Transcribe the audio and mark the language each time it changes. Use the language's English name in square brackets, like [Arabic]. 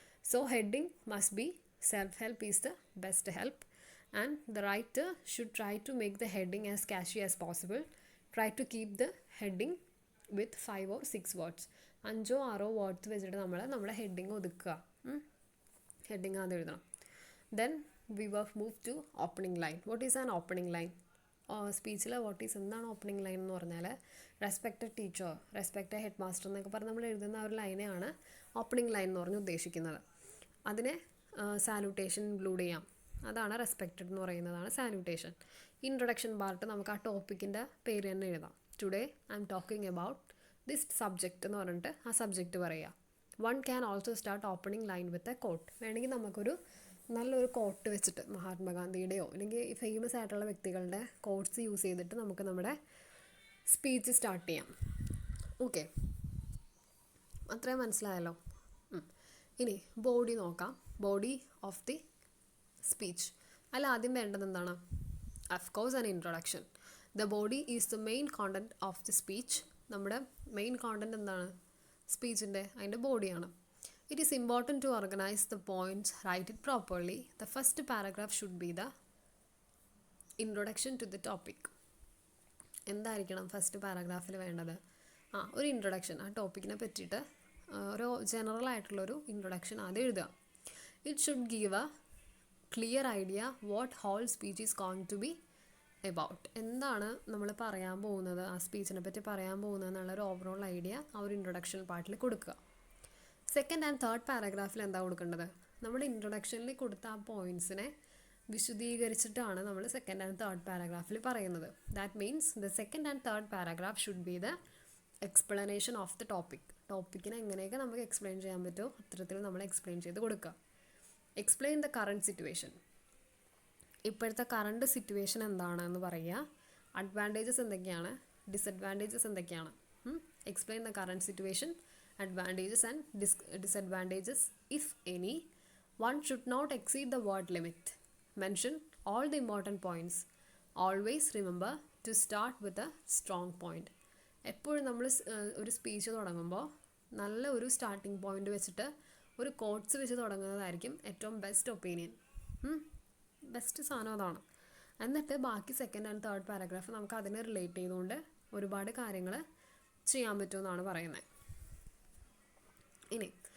[English] So heading must be self help is the best help. And the writer should try to make the heading as catchy as possible. Try to keep the heading with 5 or 6 words. [Malayalam] 5 or 6 words വെച്ചിട്ട് നമ്മുടെ heading ഒതുക്കുക. Heading ആദ്യം എഴുതണം. [English] Then we will move to opening line. What is an opening line? [Malayalam] സ്പീച്ചിൽ എന്താണ് opening line എന്ന് പറഞ്ഞാൽ, respected teacher, respected head master എന്നൊക്കെ പറഞ്ഞ് നമ്മൾ എഴുതുന്ന ആ ഒരു ലൈനെയാണ് ഓപ്പണിംഗ് ലൈൻ എന്ന് പറഞ്ഞ് ഉദ്ദേശിക്കുന്നത്. അതിനെ സാല്യൂട്ടേഷൻ ഇൻക്ലൂഡ് ചെയ്യാം. അതാണ് റെസ്പെക്റ്റഡ് എന്ന് പറയുന്നതാണ് സാല്യൂട്ടേഷൻ. ഇൻട്രൊഡക്ഷൻ പാർട്ട് നമുക്ക് ആ ടോപ്പിക്കിൻ്റെ പേര് തന്നെ എഴുതാം. [English] today I am talking about this subject [Malayalam] എന്ന് പറഞ്ഞിട്ട് ആ സബ്ജക്റ്റ് പറയുക. [English] One can also start opening line with a quote. [Malayalam] വേണമെങ്കിൽ നമുക്കൊരു നല്ലൊരു കോട്ട് വെച്ചിട്ട്, മഹാത്മാഗാന്ധിയുടെയോ അല്ലെങ്കിൽ ഫേമസ് ആയിട്ടുള്ള വ്യക്തികളുടെ കോട്ട്സ് യൂസ് ചെയ്തിട്ട് നമുക്ക് നമ്മുടെ സ്പീച്ച് സ്റ്റാർട്ട് ചെയ്യാം. ഓക്കെ, അത്രയും മനസ്സിലായല്ലോ. ഇനി ബോഡി നോക്കാം. [English] Body of the speech. [Malayalam] അതിൽ ആദ്യം വേണ്ടത് എന്താണ്? [English] Of course an introduction. The body is the main content of the speech. [Malayalam] നമ്മുടെ മെയിൻ കോണ്ടൻറ്റ് എന്താണ്? സ്പീച്ചിൻ്റെ അതിൻ്റെ ബോഡിയാണ്. [English] It is important to organize the points, write it properly. The first paragraph should be the introduction to the topic. [Malayalam] എന്തായിരിക്കണം first പാരഗ്രാഫിൽ വേണ്ടത്? ഒരു introduction, ആ ടോപ്പിക്കിനെ പറ്റിയിട്ട് ഒരു ജനറൽ ആയിട്ടുള്ളൊരു ഇൻട്രൊഡക്ഷൻ ആദ്യം എഴുതുക. [English] It should give a clear idea what whole speech is going to be about. [Malayalam] എന്താണ് നമ്മൾ പറയാൻ പോകുന്നത്, ആ സ്പീച്ചിനെ പറ്റി പറയാൻ പോകുന്നത് എന്നുള്ളൊരു ഓവറോൾ ഐഡിയ ആ ഒരു ഇൻട്രൊഡക്ഷൻ പാർട്ടിൽ കൊടുക്കുക. സെക്കൻഡ് ആൻഡ് തേർഡ് പാരഗ്രാഫിൽ എന്താ കൊടുക്കേണ്ടത്? നമ്മുടെ ഇൻട്രൊഡക്ഷനിൽ കൊടുത്ത ആ പോയിൻറ്റ്സിനെ വിശദീകരിച്ചിട്ടാണ് നമ്മൾ സെക്കൻഡ് ആൻഡ് തേർഡ് പാരഗ്രാഫിൽ പറയുന്നത്. [English] That means the second and third paragraph should be the explanation of the topic. [Malayalam] ടോപ്പിക്കിനെ എങ്ങനെയൊക്കെ നമുക്ക് എക്സ്പ്ലെയിൻ ചെയ്യാൻ പറ്റുമോ അത്തരത്തിൽ നമ്മൾ എക്സ്പ്ലെയിൻ ചെയ്ത് കൊടുക്കുക. [English] Explain the current situation. [Malayalam] ഇപ്പോഴത്തെ കറണ്ട് സിറ്റുവേഷൻ എന്താണെന്ന് പറയുക. അഡ്വാൻറ്റേജസ് എന്തൊക്കെയാണ്, ഡിസഡ്വാൻറ്റേജസ് എന്തൊക്കെയാണ്. [English] Explain the current situation, advantages and disadvantages if any. One should not exceed the word limit. Mention all the important points. Always remember to start with a strong point. [Malayalam] എപ്പോഴും നമ്മൾ ഒരു speech തുടങ്ങുമ്പോൾ നല്ല ഒരു starting point വെച്ചിട്ട് ഒരു quotes വെച്ച് തുടങ്ങുന്നതായിരിക്കും ഏറ്റവും ബെസ്റ്റ് ഒപ്പീനിയൻ. ബെസ്റ്റ് സാധനം അതാണ്. എന്നിട്ട് ബാക്കി സെക്കൻഡ് ആൻഡ് തേർഡ് പാരഗ്രാഫ് നമുക്ക് അതിനെ റിലേറ്റ് ചെയ്തുകൊണ്ട് ഒരുപാട് കാര്യങ്ങൾ ചെയ്യാൻ പറ്റുമെന്നാണ് പറയുന്നത്. ഇനി